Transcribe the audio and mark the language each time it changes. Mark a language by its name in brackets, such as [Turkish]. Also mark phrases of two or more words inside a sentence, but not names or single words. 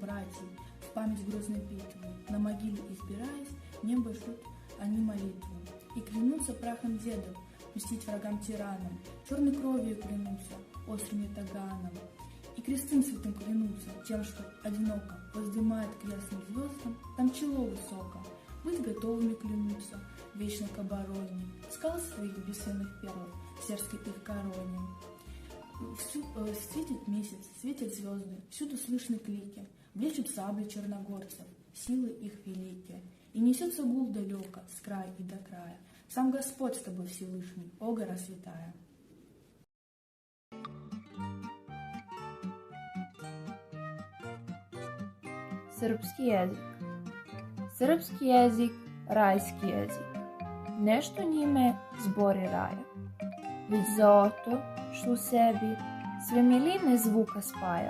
[Russian] братьев в память грозной битвы, на могиле избираясь, небо ждут они молитву, и клянутся прахом дедов мстить врагам-тиранам, черной кровью клянутся, острым ятаганом, и крестным святым клянутся тем, что одиноко воздымает к ясным звездам там чело высоко, быть готовыми клянутся вечно к обороне скал своих бесценных перлов в серской их короне. Светит месяц, светят звезды, всюду слышны клики, влечут сабли черногорцев, силы их великие. И несется гул далеко, с края и до края. Сам Господь с тобой Всевышний, о гора святая. [Serbian] Srpski jezik. Srpski jezik, rajski jezik. Nešto njime zbori raja. Već zato što u sebi sve miline zvuka spaja.